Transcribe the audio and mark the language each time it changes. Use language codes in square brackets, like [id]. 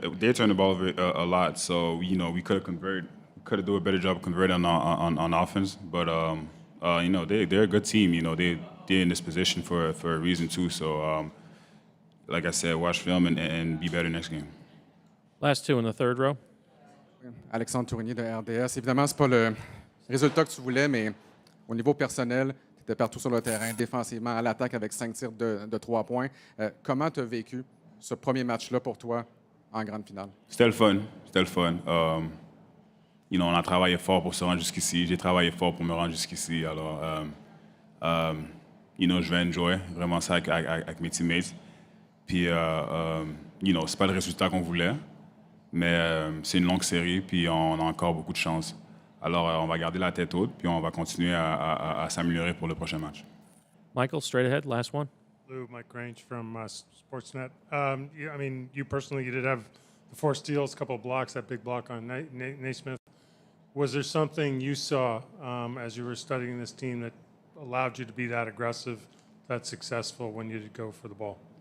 [en] They turn the ball over a lot, so we could have converted. Could have done a better job of converting on offense, but they're a good team. They're in this position for a reason too. So, like I said, watch film and be better next game. Last two in the third row. [fr] Alexandre Tournier de RDS. Évidemment, c'est pas le résultat que tu voulais, mais au niveau personnel, tu étais partout sur le terrain, défensivement, à l'attaque avec 5 tirs de 3 points. Comment tu as vécu ce premier match-là pour toi en grande finale? C'était le fun. On a travaillé fort pour se rendre jusqu'ici. J'ai travaillé fort pour me rendre jusqu'ici. Alors, je vais enjoy vraiment ça avec mes teammates. Puis, c'est pas le résultat qu'on voulait, mais c'est une longue série, puis on a encore beaucoup de chance. Alors, on va garder la tête haute, puis on va continuer à s'améliorer pour le prochain match. [en] Michael, straight ahead, last one. Lou, Mike Grange from Sportsnet. You personally, you did have the 4 steals, a couple of blocks, that big block on Naismith. Was there something you saw as you were studying this team that allowed you to be that aggressive, that successful when you did go for the ball?